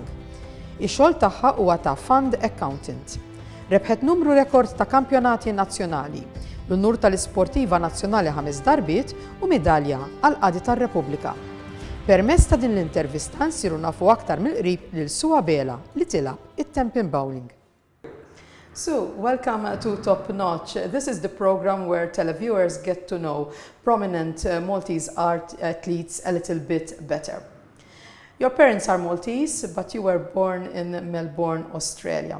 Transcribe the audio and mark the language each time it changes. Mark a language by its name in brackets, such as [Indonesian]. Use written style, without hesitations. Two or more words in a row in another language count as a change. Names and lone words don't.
[Maltese] Ix-xogħol tagħha huwa ta' [English] fund accountant. [Maltese] Rebħet numru rekord ta' kampjonati nazzjonali, l-unur tal-isportiva nazzjonali 5 darbiet u medalja għal qadi tar-Repubblika. Permezz ta' din l-intervista nsiru nafu aktar mill-qrib lil Sue Abela li tilab it-temping bowling. [English] Sue, welcome to Top Notch. This is the program where televiewers get to know prominent Maltese art athletes a little bit better. Your parents are Maltese, but you were born in Melbourne, Australia.